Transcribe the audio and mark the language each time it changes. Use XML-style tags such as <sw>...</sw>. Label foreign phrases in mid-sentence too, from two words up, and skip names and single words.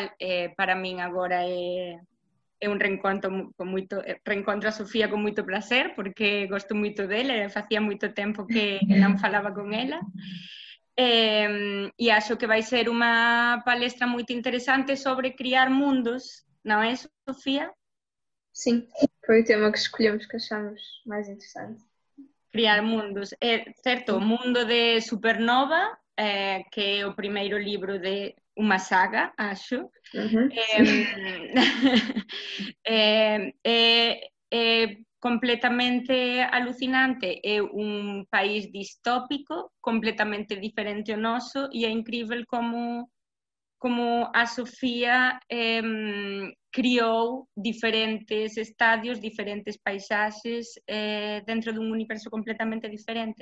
<gl>Para min agora é un reencontro a Sofía con moito placer, porque gosto moito dela e facía moito tempo que non falaba con ela. E acho que vai ser unha palestra moito interesante sobre criar mundos, non é, Sofía?</gl> <pt>Sim, foi o tema que escolhemos, que achamos mais interessante.</pt> <gl>Criar mundos. Certo, o mundo de Supernova, que é o primeiro libro de unha saga, acho. É completamente alucinante. É un país distópico, completamente diferente ao noso, e é incrível como a Sofía criou diferentes estadios, diferentes paisaxes dentro dun universo completamente diferente.</gl>